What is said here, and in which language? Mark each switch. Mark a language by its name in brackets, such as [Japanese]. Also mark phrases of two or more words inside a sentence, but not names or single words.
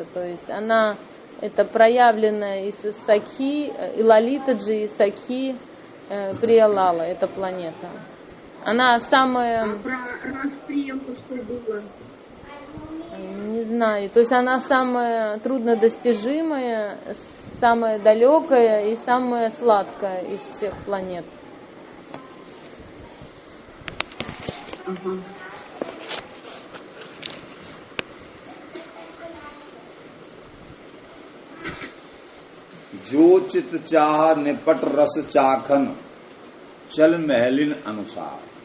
[Russian] То есть она, это проявленная из Сакхи, и Лалита Джи, и Сакхи Приялала, эта планета. Она самая... А про расприемку что было? Не знаю. То есть она самая труднодостижимая, самая далекая и самая сладкая из всех планет. [Hindi] जो चित चाह निपट रस चाखन चल महलिन अनुसार.